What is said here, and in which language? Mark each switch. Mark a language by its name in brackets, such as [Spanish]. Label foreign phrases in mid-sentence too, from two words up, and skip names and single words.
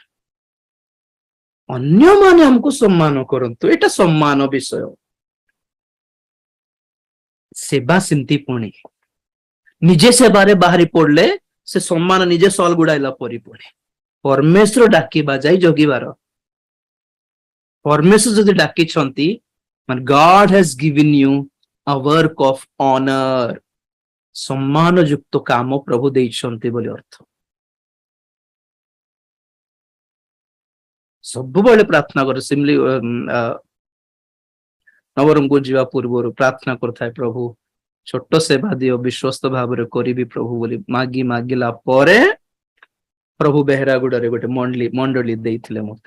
[Odia] ଅନ୍ୟମାନେ ଆମକୁ ସମ୍ମାନ କରନ୍ତୁ, ଏଇଟା ସମ୍ମାନ ବିଷୟ। ସେବା ସେମିତି ପୁଣି ନିଜେ ସେବାରେ ବାହାରି ପଡିଲେ ସେ ସମ୍ମାନ ନିଜେ ସଲ୍ ଗୁଡାଇଲା ପରି ପୁଣି। ପରମେଶ୍ୱର ଡାକିବା ଯାଇ ଜଗିବାର। ପରମେଶ୍ୱର ଯଦି ଡାକିଛନ୍ତି ମାନେ [English] God has given you a work of honor, [Odia] ସମ୍ମାନ ଯୁକ୍ତ କାମ ପ୍ରଭୁ ଦେଇଛନ୍ତି ବୋଲି ଅର୍ଥ। ସବୁବେଳେ ପ୍ରାର୍ଥନା କରେ। ସିମ୍ଲି ନବରଙ୍ଗପୁର ଯିବା ପୂର୍ବରୁ ପ୍ରାର୍ଥନା କରୁଥାଏ, ପ୍ରଭୁ ଛୋଟ ସେବା ଦିଅ, ବିଶ୍ୱସ୍ତ ଭାବରେ କରିବି ପ୍ରଭୁ ବୋଲି ମାଗିଲା ପରେ ପ୍ରଭୁ ବେହେରାଗୁଡାରେ ଗୋଟେ ମଣ୍ଡଳୀ ଦେଇଥିଲେ ମତେ।